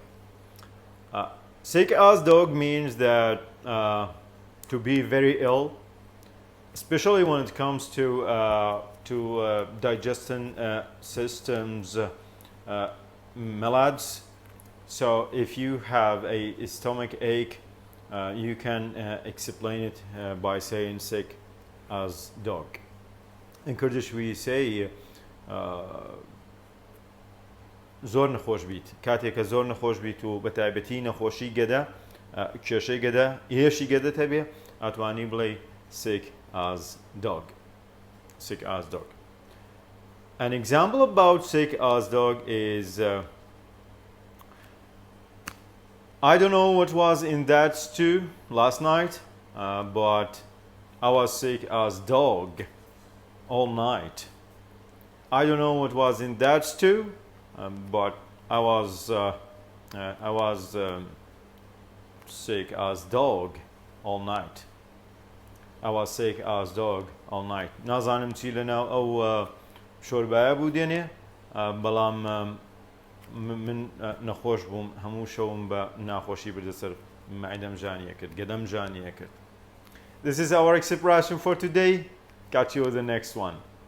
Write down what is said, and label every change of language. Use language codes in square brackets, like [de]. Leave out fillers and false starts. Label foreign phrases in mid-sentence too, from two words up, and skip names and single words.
[en] Sick as dog means that to be very ill, especially when it comes to digestion systems, malads. So if you have a stomach ache, you can explain it by saying sick as dog. In Kurdish we say [ckb] زۆر نەخۆش بیت کاتێککە زۆر نەخۆش بیت و بە تایبەتی نەخۆشی گەدە کێشەی گەدە هێشی گەدە هەبێ ئەتوانی بڵێ [en] sick as dog. Sick as dog. An example about sick as dog is I don't know what was in that stew last night, but I was sick as dog all night. I don't know what was in that stew, but I was sick as dog all night. I was sick as dog all night. [ckb] نازانم چی لەناو ئەو شۆربایە بوو دێنێ بەڵام من نەخۆش بووم هەموو شەوم بە ناخۆشی بردەسەر معدەم ژانیە کرد گەدەم ژانیە کرد. [en] This is our expression for today. Catch you in the next one.